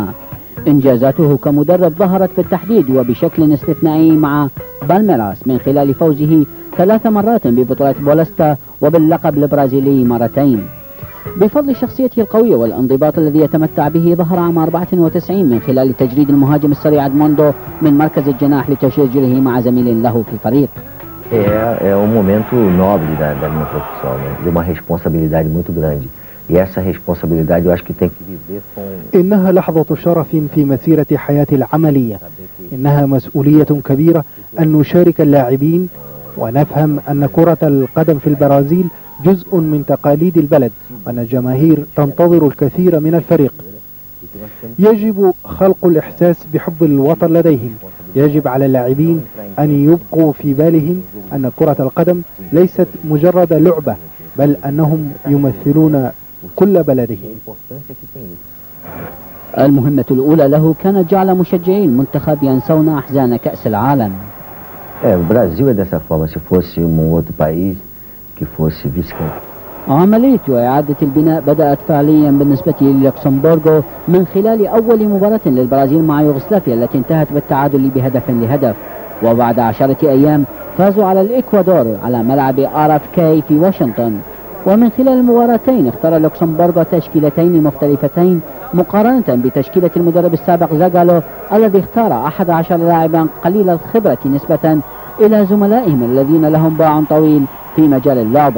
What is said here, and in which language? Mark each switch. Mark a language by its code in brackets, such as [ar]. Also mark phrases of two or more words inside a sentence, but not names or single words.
[ar] إنجازاته كمدرب ظهرت بالتحديد وبشكل استثنائي مع بالميراس من خلال فوزه 3 مرات ببطولة بولستا وباللقب البرازيلي مرتين. بفضل شخصيته القوية والانضباط الذي يتمتع به ظهر عام 94 من خلال تجريد المهاجم السريع ادموندو من مركز الجناح لتشجيره مع زميل له في الفريق. [pt] É um momento nobre da minha profissão, né? De uma responsabilidade muito grande. E essa responsabilidade eu acho que tem que viver com... [ar] إنها لحظة شرف في مسيرة حياتي العملية. إنها مسؤولية كبيرة أن نشارك اللاعبين ونفهم أن كرة القدم في البرازيل جزء من تقاليد البلد وأن الجماهير تنتظر الكثير من الفريق. يجب خلق الإحساس بحب الوطن لديهم. يجب على اللاعبين أن يبقوا في بالهم أن كرة القدم ليست مجرد لعبة بل أنهم يمثلون كل بلدهم. المهمة الأولى له كانت جعل مشجعي المنتخب ينسون أحزان كأس العالم. [pt] O Brasil é dessa forma, se fosse outro país que fosse vice-campeão. [ar] عملية إعادة البناء بدأت فعليا بالنسبة للوكسمبورغو من خلال أول مباراة للبرازيل مع يوغوسلافيا التي انتهت بالتعادل ب1-1. وبعد 10 أيام فازوا على الإكوادور على ملعب RFK في واشنطن. ومن خلال المباراتين اختار لوكسمبورغو تشكيلتين مختلفتين مقارنة بتشكيلة المدرب السابق زاغالو الذي اختار 11 لاعبا قليل الخبرة نسبة إلى زملائهم الذين لهم باع طويل في مجال اللعبة.